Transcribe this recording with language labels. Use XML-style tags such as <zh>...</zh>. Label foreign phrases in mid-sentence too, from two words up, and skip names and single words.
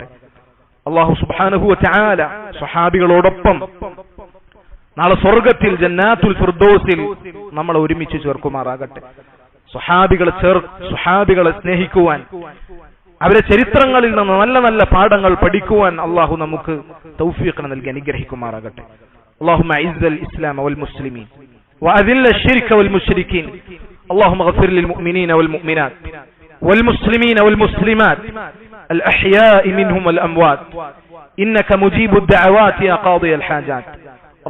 <ar>الله سبحانه وتعالى</ar> <ml>സ്വഹാബികളോടൊപ്പം നാളെ സ്വർഗ്ഗത്തിൽ ജന്നാത്തുൽ ഫിർദൗസിൽ നമ്മൾ ഒരുമിച്ച് ചേർക്കുമാറാകട്ടെ. സ്വഹാബികളെ സ്നേഹിക്കുവാൻ, അവരെ ചരിത്രങ്ങളിൽ നിന്ന് നല്ല നല്ല പാഠങ്ങൾ പഠിക്കുവാൻ അല്ലാഹു നമുക്ക് തൗഫീഖ് നൽകി അനുഗ്രഹിക്കുമാറാകട്ടെ.</ml> <ar>اللهم اعز الاسلام والمسلمين واذل الشرك والمشركين. اللهم اغفر للمؤمنين والمؤمنات والمسلمين والمسلمات الاحياء منهم والاموات انك مجيب الدعوات يا قاضي الحاجات.</ar>